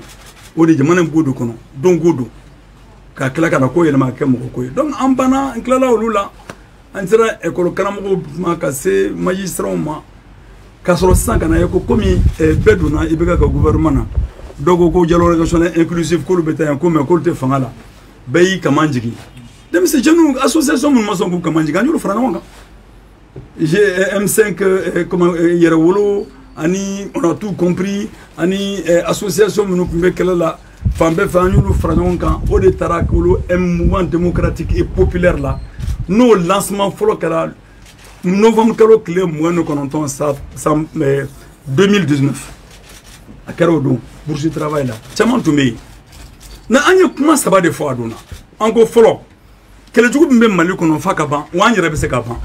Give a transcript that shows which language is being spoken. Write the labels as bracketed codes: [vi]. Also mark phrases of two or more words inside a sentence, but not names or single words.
[bm] O de jamana in b'o de kɔnɔ don o don ka tila ka na ko yɛlɛma ka kɛ mɔgɔ ko ye donc an banna an tilala olu la an sera école karamɔgɔw ma ka se magistrats ma ka sɔrɔ sisan ka na ye ko komi bɛɛ donna i bɛ ka gouvernement na dɔw ko [fr] dialogue national inclusif [bm] k'olu bɛ taa yan ko mais k'olu tɛ fanga la bɛɛ y'i kaman jigin denmisɛnninw association minnu ma sɔn k'u kaman jigin an y'olu fara ɲɔgɔn kan M5 yɛrɛwolo ani [fr] on a tout compris [bm] ani association minnu tun bɛ kɛlɛ la fan bɛɛ fɛ an y'olu fara ɲɔgɔn kan o de taara k'olu [fr] mouvement démocratique et populaire [bm] la n'o lancement fɔlɔ kɛra novembre kalo tile 29 2019 a kɛra o don [fr] bourse de [bm] travail la caman tun bɛ yen na an ye kuma saba de fɔ a don na an ko fɔlɔ kɛlɛjugu min bɛ Mali kɔnɔ f'a ka ban wa an yɛrɛ bɛ se ka ban